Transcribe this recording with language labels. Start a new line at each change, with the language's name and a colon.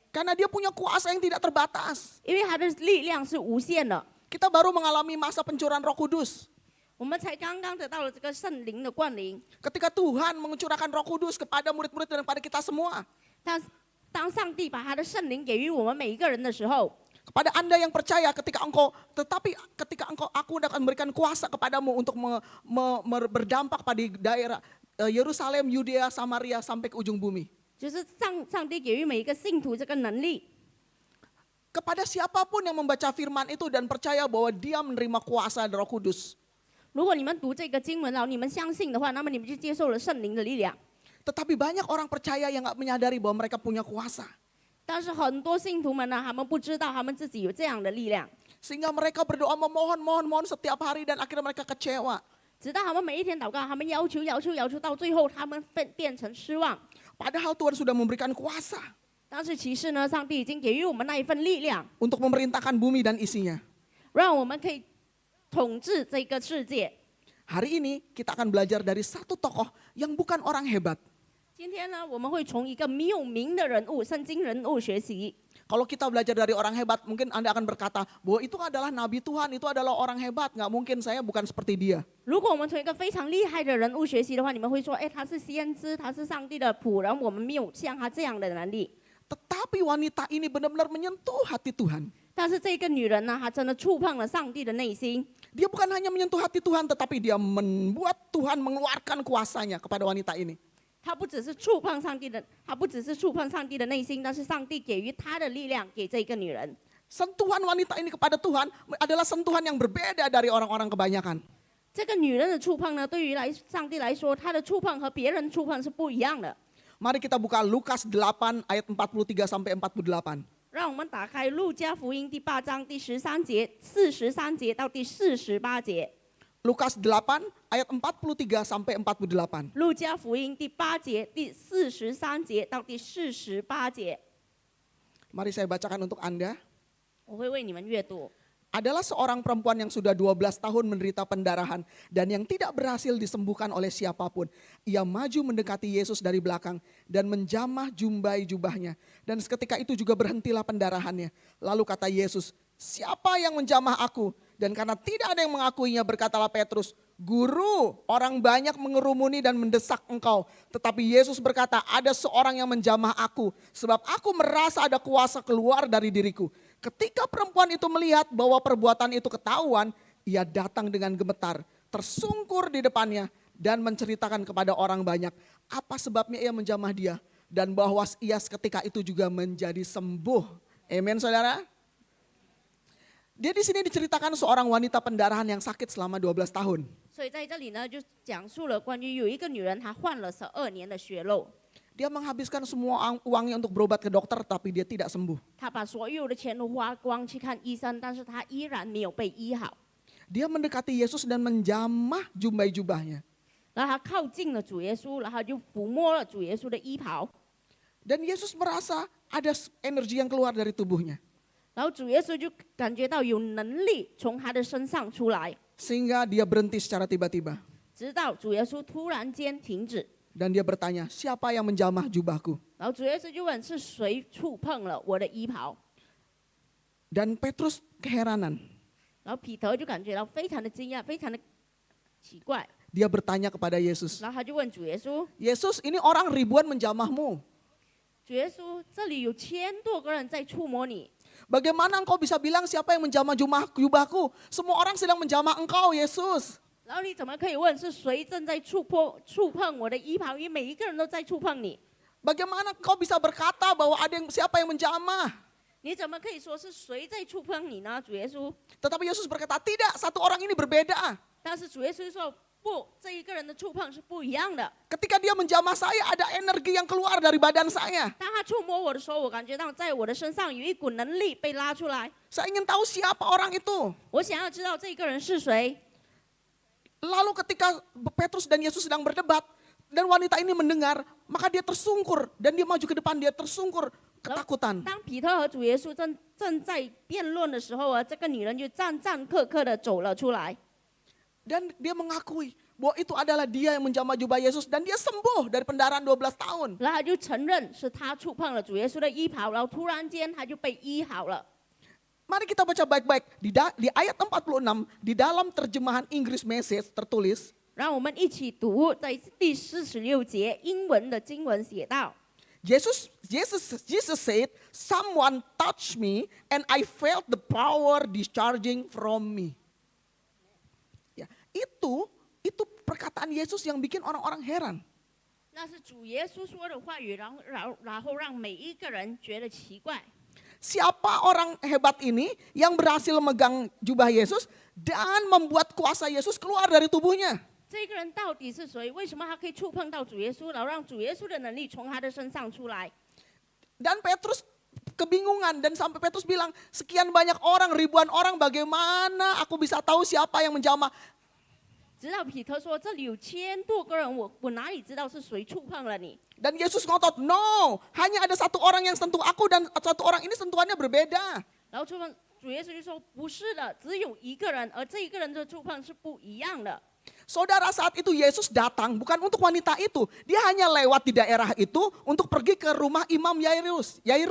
Indonesian: Karena dia punya kuasa yang tidak terbatas.
Chinese: 因为他的力量是无限的。
Indonesian: Kita baru mengalami masa pencurahan Roh Kudus.
Chinese: 我们才刚刚得到了这个圣灵的冠临，
Indonesian: Ketika Tuhan mengucurahkan Roh Kudus kepada murid-murid dan kepada kita semua.
Chinese: 当上帝把他的圣灵给予我们每一个人的时候，
Indonesian: Kepada Anda yang percaya ketika aku akan memberikan kuasa kepadamu untuk berdampak pada daerah Yerusalem, Yudea, Samaria sampai ke ujung bumi.
Chinese: 就是上帝给予每一个信徒这个能力。
Indonesian: Kepada siapapun yang membaca firman itu dan percaya bahwa dia menerima kuasa Roh Kudus.
Chinese: 如果你们读这个经文，然后你们相信的话，那么你们就接受了圣灵的力量。
Indonesian: Tetapi banyak orang percaya yang gak menyadari bahwa mereka punya kuasa.
Chinese: 但是很多信徒们呢，他们不知道他们自己有这样的力量，
Indonesian: Sehingga mereka berdoa memohon setiap hari dan akhirnya mereka kecewa.
Chinese: 直到他们每一天祷告，他们要求，到最后他们变成失望。
Indonesian: Padahal Tuhan sudah memberikan kuasa
Chinese: 但是其实呢，上帝已经给予我们那一份力量，
Indonesian: untuk memerintahkan bumi dan isinya.
Chinese: 让我们可以统治这个世界。
Indonesian: Hari ini kita akan belajar dari satu tokoh yang bukan orang hebat.
Chinese: 今天呢，我们会从一个没有名的人物、圣经人物学习。
Indonesian: Kalau kita belajar dari orang hebat, mungkin Anda akan berkata bahwa itu adalah nabi Tuhan, itu adalah orang hebat. Nggak mungkin saya bukan seperti dia.
Chinese: 如果我们从一个非常厉害的人物学习的话，你们会说，哎，他是先知，他是上帝的仆人，我们没有像他这样的能力。
Indonesian: Tetapi wanita ini benar-benar menyentuh hati Tuhan.
Chinese: 但是这个女人呢，她真的触碰了上帝的内心。
Indonesian: Dia bukan hanya menyentuh hati Tuhan, tetapi dia membuat Tuhan mengeluarkan kuasanya kepada wanita ini.
Chinese: 她不只是触碰上帝的，她不只是触碰上帝的内心，但是上帝给予她的力量给这个女人。
Indonesian: Sentuhan wanita ini kepada Tuhan adalah sentuhan yang berbeda dari orang-orang kebanyakan.
Chinese: 这个女人的触碰呢，对于上帝来说，她的触碰和别人的触碰是不一样的。
Indonesian: Mari kita buka Lukas 8 ayat 43 sampai 48.
Chinese: 让我们打开路加福音第8章第13节、43节到第48节。
Indonesian: Lukas 8 ayat 43 sampai 48.
Chinese: 路加福音第8节、第43节到第48节，
Indonesian: Mari saya bacakan untuk Anda.
Chinese: 我会为你们阅读。
Indonesian: Adalah seorang perempuan yang sudah 12 tahun menderita pendarahan dan yang tidak berhasil disembuhkan oleh siapapun. Ia maju mendekati Yesus dari belakang dan menjamah jumbai jubahnya. Dan seketika itu juga berhentilah pendarahannya. Lalu kata Yesus, siapa yang menjamah aku? Dan karena tidak ada yang mengakuinya berkatalah Petrus, Guru, orang banyak mengerumuni dan mendesak engkau. Tetapi Yesus berkata, ada seorang yang menjamah aku. Sebab aku merasa ada kuasa keluar dari diriku. Ketika perempuan itu melihat bahwa perbuatan itu ketahuan, ia datang dengan gemetar, tersungkur di depannya dan menceritakan kepada orang banyak apa sebabnya ia menjamah dia dan bahwa ia seketika itu juga menjadi sembuh. Amin, saudara. Dia di sini diceritakan seorang wanita pendarahan yang sakit selama 12 tahun.
Chinese: 所以在这里呢，就讲述了关于有一个女人，她患了12年的血漏，
Indonesian: Dia menghabiskan semua uangnya untuk berobat ke dokter tapi dia tidak sembuh.
Chinese: 她把所有的钱都花光去看医生，但是她依然没有被医好。
Indonesian: Dia mendekati Yesus dan menjamah jumbai jubahnya.
Chinese: 然后她靠近了主耶稣，然后就抚摸了主耶稣的衣袍，
Indonesian: Dan Yesus merasa ada energi yang keluar dari tubuhnya.
Chinese: 然后主耶稣就感觉到有能力从她的身上出来，
Indonesian: Sehingga dia berhenti secara tiba-tiba.
Chinese: 直到主耶稣突然间停止。
Indonesian: Dan dia bertanya, siapa yang menjamah jubahku?
Chinese: 然后主耶稣就问是谁触碰了我的衣袍，
Indonesian: Dan Petrus keheranan.
Chinese: 然后彼得就感觉到非常的惊讶，非常的奇怪，
Indonesian: Dia bertanya kepada Yesus,
Chinese: 然后他就问主耶稣，
Indonesian: Yesus ini orang ribuan menjamahmu.
Chinese: 主耶稣这里有1000多个人在触摸你，
Indonesian: Bagaimana engkau bisa bilang siapa yang menjamah jubahku? Semua orang sedang menjamah engkau, Yesus.
Chinese: 然后你怎么可以问是谁正在触碰我的衣袍？因为每一个人都在触碰你，
Indonesian: Bagaimana engkau bisa berkata bahwa siapa yang menjamah?
Chinese: 你怎么可以说是谁在触碰你呢？主耶稣，
Indonesian: Tetapi Yesus berkata, tidak, satu orang ini berbeda.
Chinese: 但是主耶稣说不，这一个人的触碰是不一样的。
Indonesian: Ketika dia menjamah saya, ada energi yang keluar dari badan saya.
Chinese: 当他触摸我的时候，我感觉到在我的身上有一股能力被拉出来。
Indonesian: Saya ingin tahu siapa orang itu.
Chinese: 我想要知道这个人是谁。
Indonesian: Lalu ketika Petrus dan Yesus sedang berdebat, dan wanita ini mendengar, maka dia tersungkur. Dan dia maju ke depan, dia tersungkur ketakutan.
Chinese: 当彼得和主耶稣正在辩论的时候啊，这个女人就战克的走了出来。
Indonesian: Dan dia mengakui bahwa itu adalah dia yang menjamah jubah Yesus. Dan dia sembuh dari pendarahan 12 tahun.
Chinese: 然后他就承认是他触碰了主耶稣的衣袍，然后突然间他就被医好了。
Indonesian: Mari kita baca baik-baik. Di ayat 46, di dalam terjemahan Inggris Message tertulis,
Chinese: 让我们一起读，在第46节英文的经文写道。
English: Jesus said, someone touched me and I felt the power discharging from me.
Indonesian: Ya, itu perkataan Yesus yang bikin orang-orang heran.
Chinese: 那是主耶稣说的话语，然后让每一个人觉得奇怪。
Indonesian: Siapa orang hebat ini yang berhasil memegang jubah Yesus dan membuat kuasa Yesus keluar dari tubuhnya?
Chinese: 这个人到底是谁？为什么他可以触碰到主耶稣，然后让主耶稣的能力从他的身上出来？
Indonesian: Dan Petrus kebingungan dan sampai Petrus bilang, sekian banyak orang, ribuan orang, bagaimana aku bisa tahu siapa yang menjamah?
Chinese: 直到彼得说：“这里有1000多个人，我哪里知道是谁触碰了你？”
Indonesian: Dan Yesus ngotot,
English: no,
Indonesian: hanya ada satu orang yang sentuh aku dan satu orang ini sentuhannya berbeda.
Chinese: 然后主耶稣就说：“不是的，只有一个人，而这一个人的触碰是不一样的。”
Indonesian: Saudara, saat itu Yesus datang bukan untuk wanita itu. Dia hanya lewat di daerah itu untuk pergi ke rumah Imam Yairus.